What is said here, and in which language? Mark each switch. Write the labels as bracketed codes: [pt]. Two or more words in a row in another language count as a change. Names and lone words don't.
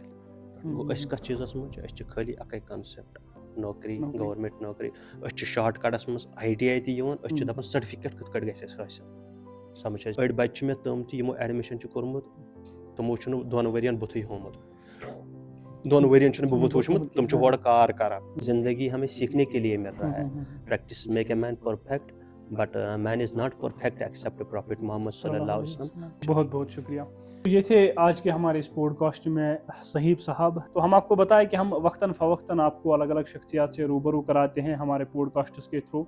[ks] گوٚو أسۍ کَتھ چیٖزَس منٛز چھِ، أسۍ چھِ خٲلی اَکٕے کَنسٮ۪پٹ، نوکری، گورمٮ۪نٛٹ نوکری. أسۍ چھِ شاٹ کَٹَس منٛز ITI تہِ یِوان، أسۍ چھِ دَپان سرٹِفِکیٹ کِتھ کٲٹھۍ گژھِ اَسہِ حٲصِل، سمجھ حظ. أڑۍ بَچہِ چھِ مےٚ تِم تہِ یِمو اٮ۪ڈمِشَن چھُ کوٚرمُت، تِمو چھُنہٕ 2 ؤرۍیَن بُتھُے ہومُت، 2 ؤرۍیَن چھُنہٕ بہٕ بُتھ وٕچھمُت. تِم چھِ ہورٕ کار کران. [ur] زندگی ہمیں سیکھنے کے لیے مل رہا ہے. [en] Practice make a man perfect, but man is not perfect except prophet [ur] محمد صلی اللہ علیہ وسلم. بہت بہت شکریہ. یہ تھے آج کے ہمارے اس پوڈ کاسٹ میں صہیب صاحب. تو ہم آپ کو بتائیں کہ ہم وقتاً فوقتاً آپ کو الگ الگ شخصیات سے روبرو کراتے ہیں ہمارے پوڈ کاسٹس کے تھرو.